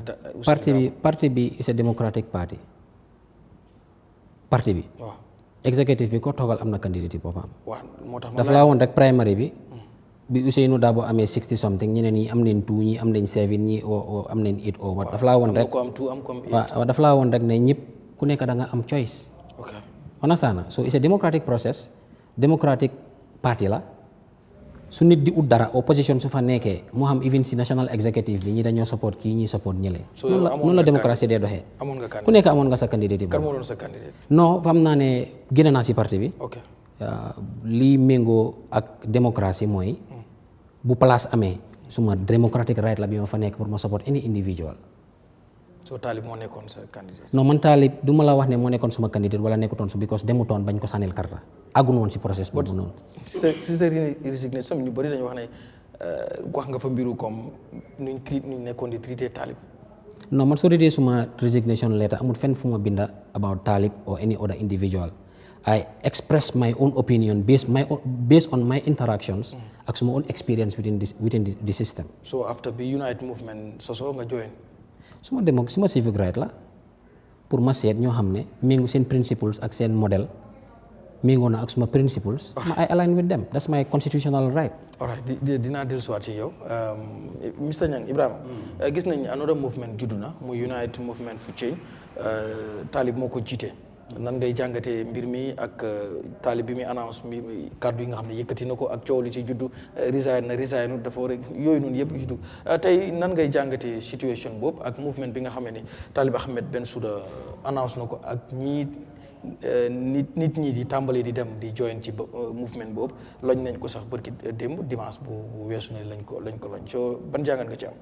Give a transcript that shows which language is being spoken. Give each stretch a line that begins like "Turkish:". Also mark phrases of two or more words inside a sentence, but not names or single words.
Wolof: parti bi
English: is a democratic party.
Wolof: parti bi. waaw executive bi ko toogal am na candidate yi boppam. waaw moo tax dafa laa woon rek primary bi. bi Ousseynou Dabo amee 60 something ñeneen ñi am nañ 2 ñi am nañ 7 ñi am nañ 8 over. dafa laa woon rek waaw dafa laa woon rek ne ñëpp ku nekk da nga am choice.
English: ok understand so it's a democratic process democratic party
Wolof: la su nit di ut dara opposition su fa nekkee moo xam even si
English: national executive
Wolof: bi ñi dañoo support kii ñi support ñële. noonu la démocratie dee doxee. ku nekk amoon nga sa candidate yi. kan moo doon sa candidate. non xam naa ne génn naa si parti bi.
English: ok
Wolof: lii méngoo ak démocratie mooy. bu place amee suma
English: democratic right
Wolof: la bi ma fa nekk pour ma
English: support any individual.
Wolof: so Talib moo nekkoon sa candidate. non man Talib du ma la wax ne moo nekkoon suma candidate wala nekkutoon su because demutoon bañ ko sànnil karta àgguñu woon si process boobu noonu. si sa résignation ñu bëri dañu wax ne wax nga fa mbiru comme nuñ nekkoon di traité Talib. non man soo readee suma
English: resignation letter
Wolof: amul fenn fu ma binda
English: about Talib or any other individual. I express my own opinion based on my interactions
Wolof: ak suma
English: own experience within the system. So after the Unite movement
Wolof: soso nga
English: join.
Wolof: suma civic right la pour ma seet ñoo xam ne méngu seen principles ak seen modèle méngoo na ak suma principles.
English: I align with them that's my constitutional right.
Wolof: alright dinaa dellusiwaat ci yow Mr Nyang Ibrahima. gis nañ
English: another movement
Wolof: juddu na mu Unite movement for change Talib moo ko jiite. nan ngay jàngatee mbir mi ak Talib bi muy annonce mi kàddu yi nga xam ne yëkkati na ko ak coow li ci juddu resign dafa war a yooyu noonu yëpp juddu tey nan ngay jàngatee situation boobu ak movement bi nga xam ne Talib Ahmed Bensouda annonce na ko ak nit ñi di tàmbali di dem di join ci movement boobu lañ nañ ko sax bërki démb dimanche bu weesu ne lañ ko soo ban jàngat nga ci am.